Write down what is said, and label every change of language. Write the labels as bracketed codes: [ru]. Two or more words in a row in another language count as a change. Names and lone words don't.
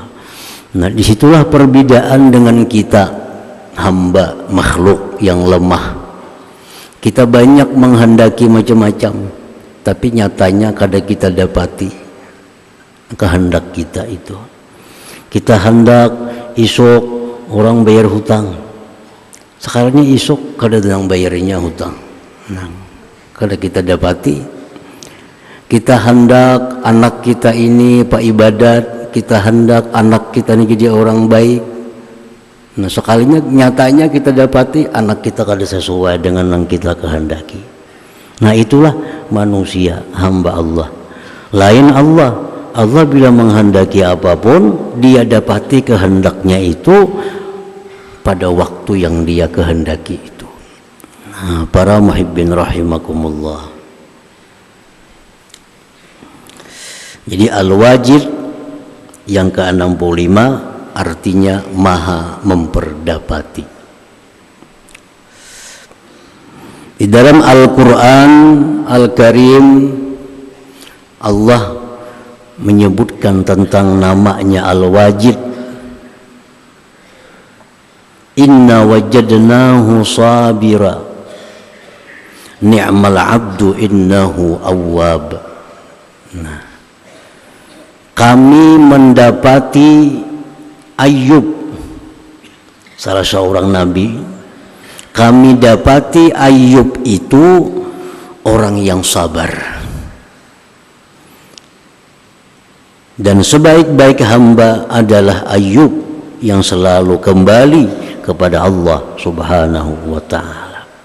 [id] Nah, disitulah perbedaan dengan kita, hamba makhluk yang lemah. Kita banyak menghendaki macam-macam, tapi nyatanya kadang kita dapati kehendak kita itu. [bjn] Kita hendak isuk orang bayar hutang, sekarangnya isuk kada sedang bayarnya hutang. Nah, kada kita dapati. [id] Kita hendak anak kita ini pak ibadat, kita hendak anak kita ini jadi orang baik. Nah, sekalinya nyatanya kita dapati anak kita kada sesuai dengan yang kita kehendaki. Nah, itulah manusia, hamba Allah. Lain Allah. Allah bila menghendaki apapun, dia dapati kehendaknya itu pada waktu yang dia kehendaki itu. Nah, para [ar] muhibbin rahimakumullah. [id] Jadi al-wajid yang ke-65 artinya maha memperdapati. Di dalam Al-Quran Al-Karim Allah menyebutkan tentang namanya Al-Wajid. [ar] Inna wajadnahu sabira ni'mal abdu innahu awwab. [id] Nah, kami mendapati Ayub, salah seorang nabi. Kami dapati Ayub itu orang yang sabar, dan sebaik-baik hamba adalah Ayub yang selalu kembali kepada Allah [ar] Subhanahu wa ta'ala.